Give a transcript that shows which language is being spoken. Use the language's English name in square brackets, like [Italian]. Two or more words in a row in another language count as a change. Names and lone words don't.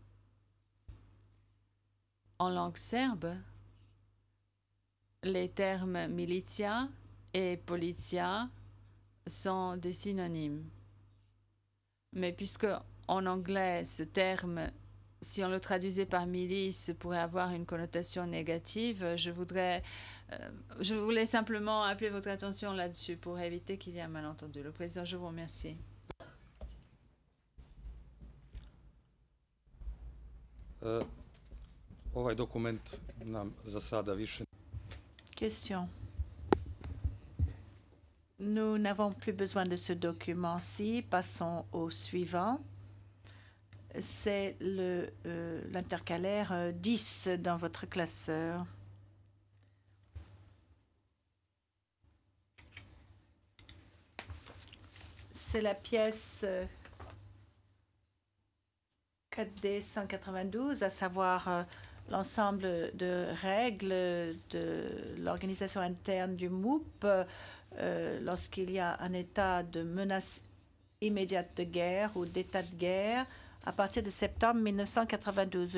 [French] En langue serbe, les termes militia et politia sont des synonymes. Mais puisque en anglais, ce terme, si on le traduisait par milice, pourrait avoir une connotation négative, je voulais simplement appeler votre attention là-dessus pour éviter qu'il y ait un malentendu. Le président, je vous remercie. [Serbian] Ovaj dokument nam za sada više. [French] Question. Nous n'avons plus besoin de ce document-ci. Passons au suivant. C'est l'intercalaire 10 dans votre classeur. C'est la pièce 4D 192, à savoir l'ensemble de règles de l'organisation interne du MOUP lorsqu'il y a un état de menace immédiate de guerre ou d'état de guerre à partir de septembre 1992.